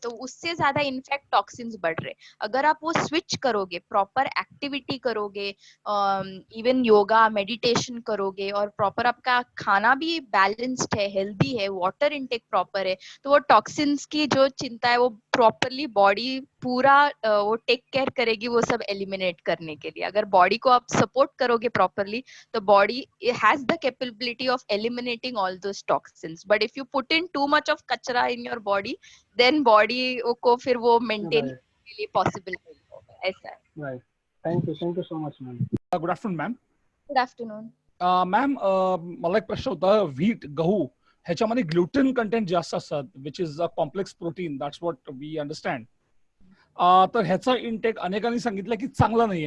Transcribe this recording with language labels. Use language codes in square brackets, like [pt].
[hi] तो उससे ज्यादा इनफैक्ट टॉक्सिन्स बढ़ रहे हैं। अगर आप वो स्विच करोगे, प्रॉपर एक्टिविटी करोगे, इवन योगा मेडिटेशन करोगे और प्रॉपर आपका खाना भी बैलेंस्ड है, हेल्दी है, वाटर इनटेक प्रॉपर है, तो वो टॉक्सिन्स की जो चिंता है वो प्रॉपरली बॉडी पूरा वो टेक केयर करेगी वो सब एलिमिनेट करने के लिए। अगर बॉडी को आप सपोर्ट करोगे properly, [en] the body it has the capability of eliminating all those toxins. But if you put in too much of kachra in your body, then body [hi] को फिर वो [en] maintain right, [hi] के लिए possible नहीं होगा। ऐसा है। [en] Right. Thank you so much ma'am. Good afternoon ma'am. Good afternoon. [mr] Ma'am, मला एक प्रश्न होता. व्हीट, गहू ह्याच्यामध्ये ग्लुटेन कंटेंट जास्त असतात, [en] Which is a complex protein. That's what we understand. [mr] तर ह्याचा इंटेक अनेकांनी सांगितलं की चांगला नाहीये.